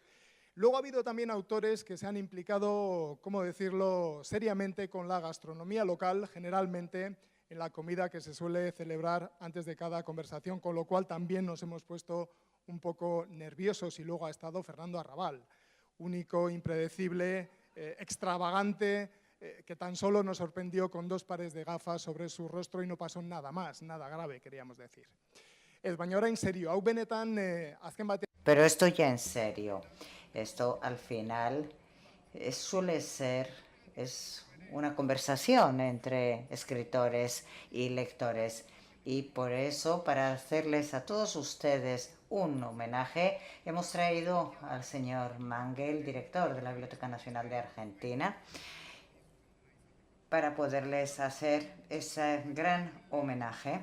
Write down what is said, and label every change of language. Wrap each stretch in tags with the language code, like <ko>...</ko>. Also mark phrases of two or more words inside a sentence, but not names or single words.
<es>Luego ha habido también autores que se han implicado, ¿cómo decirlo?, seriamente con la gastronomía local, generalmente en la comida que se suele celebrar antes de cada conversación, con lo cual también nos hemos puesto un poco nerviosos. Y luego ha estado Fernando Arrabal, único, impredecible, extravagante, que tan solo nos sorprendió con 2 pares de gafas sobre su rostro y no pasó nada más, nada grave, queríamos decir.</es> <eu>Baina orain serio, hau benetan azken batean.</eu> <es>Pero esto ya en serio, esto al final suele ser, es una conversación entre escritores y lectores. Y por eso, para hacerles a todos ustedes un homenaje, hemos traído al señor Mangel, director de la Biblioteca Nacional de Argentina, para poderles hacer ese gran homenaje.</es>